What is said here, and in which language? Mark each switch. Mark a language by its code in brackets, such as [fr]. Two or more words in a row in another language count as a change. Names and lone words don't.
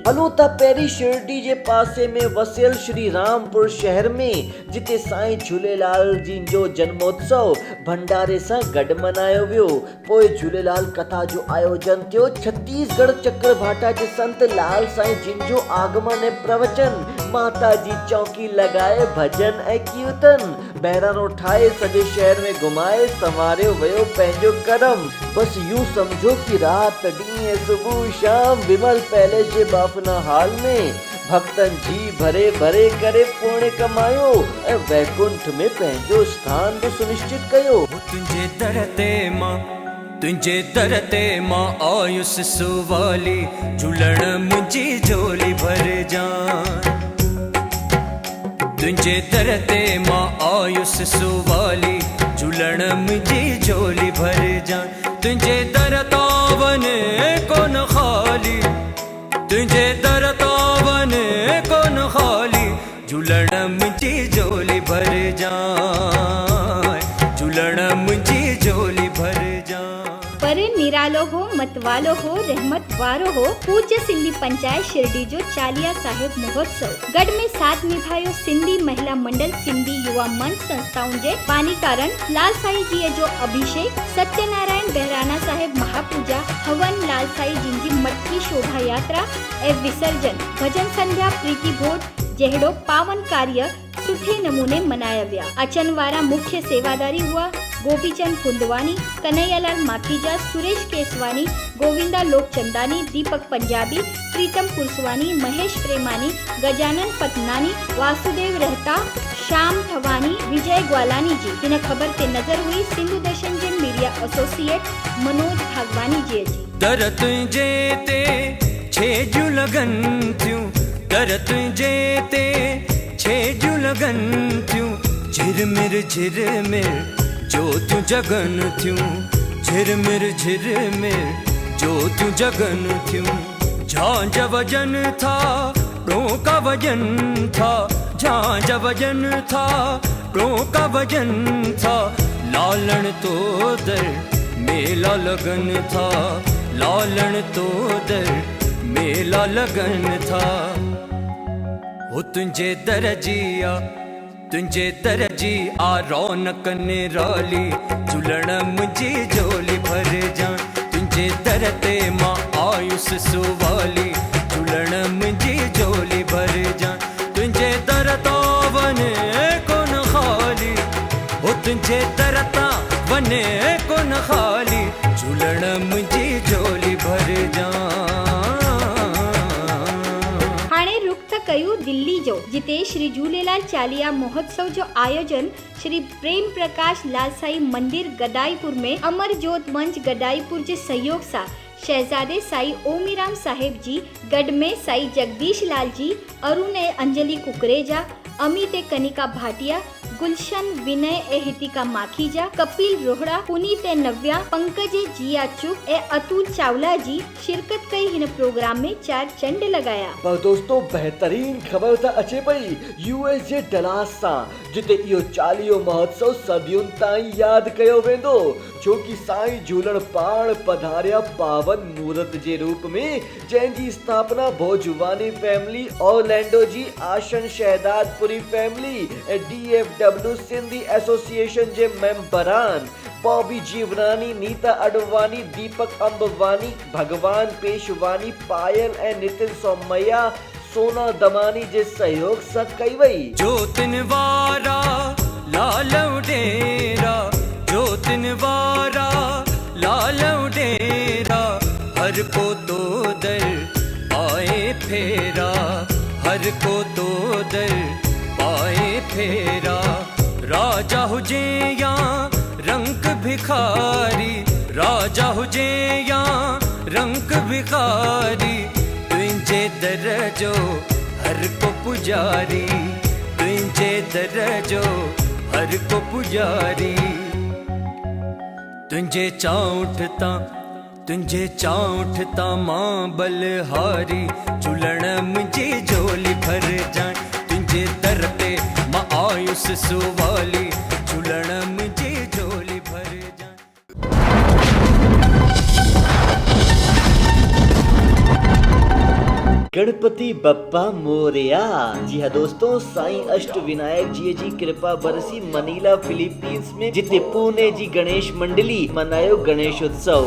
[sd] हलो त पहिरीं शिरडी जे पासे में वसियल श्री रामपुर शहर में, जिते साईं झूलेलाल जी जो जन्मोत्सव भंडारे सां गॾु मनायो वियो। पोइ झूलेलाल कथा जो आयोजन थियो। छत्तीसगढ़ चक्रभाटा जे संत लाल साईं जिन जो आगमन ऐं प्रवचन, माता जी चौकी लॻाए भजन ऐं कीर्तन, बहिराणो ठाहे सॼे शहर में घुमाए संवारियो वियो पंहिंजो कदम। बस यूं समझो कि रात ॾींहुं सुबह शाम विमल पैलेस जे बाफना हॉल में भक्तन जी भरे भरे करे पुण्य कमायो ऐं वैकुंठ में पंहिंजो स्थान बि सुनिश्चित कयो। तुंहिंजे दर ते मां आयुस सुवाली, झूलण मुंहिंजी झोली भर जान। तुंहिंजे दर ते मां आयुस सुवाली, झूलण मुंहिंजी झोली भर जान। तुंहिंजे दर तां वञे कोन ख़ाली, तुंहिंजे दर तां वञे कोन ख़ाली, झूलण मुंहिंजी झोली भर जान, झूलण मुंहिंजी झोली भर जान। पर निरालो हो, मतवालो हो, रहमत वारो हो पूज्य सिंधी पंचायत शिरडी जो 40 साहिब महोत्सव। गढ़ में साथ निभायो सिंधी महिला मंडल, सिंधी युवा मंच संस्थाउनि जे बानीकारन लाल साईं जी जो अभिषेक, सत्यनारायण बहिराणा साहिब महापूजा, हवन, लाल साईं जिन जी मटकी शोभा यात्रा ऐं विसर्जन, भजन संध्या, प्रीति भोज जहिड़ो पावन कार्य सुठे नमूने मनाया विया। अचन वारा मुख्य सेवादारी हुआ गोपीचंद फुंदवानी, कन्हैयालाल माखीजा, सुरेश केसवानी, गोविंदा लोकचंदानी, दीपक पंजाबी, प्रीतम पुरसवानी, महेश प्रेमानी, गजानन पतनानी, वासुदेव रहता, श्याम थवानी, विजय ग्वालानी जी। इन खबर ते नजर हुई सिंधु दर्शन जे मीडिया एसोसिएट मनोज भागवानी जी। दर तुंहिंजे ते छेजू लगन थियूं, दर तुंहिंजे ते छेजू लगन थियूं, झिरमिर झिरमिर ज्योतियूं जगन थियूं, झिरमिर झिरमिर ज्योतियूं जगन थियूं। झांझ वजन था, डोका वजन था, झांझ वजन था, डोका वजन था, लालण तो दर मेला लगन था, लालण तो दर मेला लगन था। हो तुंहिंजे दर जिया, तुंहिंजे दर जी आ रौनक निराली, झूलण मुंहिंजी झोली भर जान। तुंहिंजे दर ते मां आयुस सुवाली, झूलण मुंहिंजी झोली भर जान। तुंहिंजे दर तां वञे कोन ख़ाली, हो तुंहिंजे दर तां वञे कोन ख़ाली, झूलण मुंहिंजी झोली भर जान। कयो दिल्ली जो, जिते श्री झूलेलाल 40 महोत्सव जो आयोजन श्री प्रेम प्रकाश लाल साई मंदिर गदाईपुर में अमर ज्योत मंच गदाईपुर जे सहयोग सां शहजादे साई ओमीराम साहिब जी, गढ़ में साई जगदीश लाल जी, अरुण ऐं अंजलि कुकरेजा, अमित ऐं कनिका भाटिया, गुलशन विनय ए हितिका माखीजा, कपिल रोहड़ा, पुनीत ए नव्या, पंकज ए जिया चुप ए अतुल चावला जी शिरकत कई हिन प्रोग्राम में 4 चंड लगाया। पर दोस्तों बेहतरीन खबर था अचे पई यूएस जे डलास सां, जिते इहो चालीहो महोत्सव सदियुनि ताईं यादि कयो वेंदो, छो कि साईं झूलण पाण पधारिया पावन मूर्त जे रूप में, जंहिंजी स्थापना भोजवानी फैमिली, ऑरलैंडो जी आशन शहदादपुरी फैमिली ऐं DFW सिंधी एसोसिएशन जे मेंबरान बॉबी जीवरानी, नीता अडवानी, दीपक अंबवानी, भगवान पेशवानी, पायल ऐं नितिन सोमैया, सोना दमानी जे सहयोग सां कई वई। ज्योतिन वारा लालव डेरा, ज्योतिन वारा लालव डेरा, हर को तो दर पाए फेरा, हर को तो दर पाए फेरा, राजा हुजे या रंग भिखारी, राजा हुजे या रंग भिखारी, तुंहिंजे दर जो हर को पुजारी, तुंहिंजे दर जो हर को पुजारी, तुंहिंजे चाउठ ता मां बलहारी, झूलण मुंहिंजी झोली भर जाए, तुंहिंजे दर ते मां आयुस सुवाली, झूलण मुंहिंजी झोली भर जाए। [mr] गणपति बप्पा मोरया। [sd] जी हाँ दोस्तों, साईं अष्ट विनायक जी कृपा बरसी मनीला फिलीपींस में, जिते पुणे जी गणेश मंडली मनायो गणेश उत्सव।